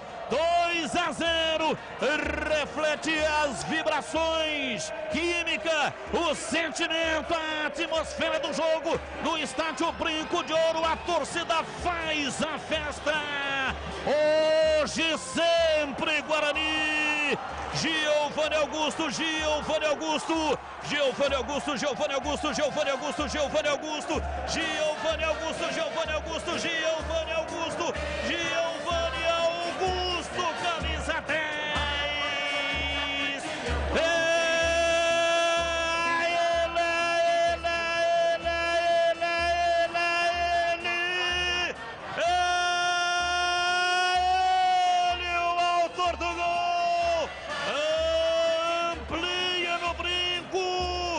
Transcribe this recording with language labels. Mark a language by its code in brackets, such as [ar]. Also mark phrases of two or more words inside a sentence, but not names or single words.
[pt] 2-0, reflete as vibrações, química, o sentimento, a atmosfera do jogo no estádio Brinco de Ouro. A torcida faz a festa. Hoje sempre Guarani. Giovanni Augusto, Giovanni Augusto, Giovanni Augusto, Giovanni Augusto, Giovanni Augusto, Giovanni Augusto, Giovanni Augusto, Giovanni Augusto, Giovanni Augusto, Giovanni Augusto, camisa 10. Ele, o autor do gol, amplia no Brinco.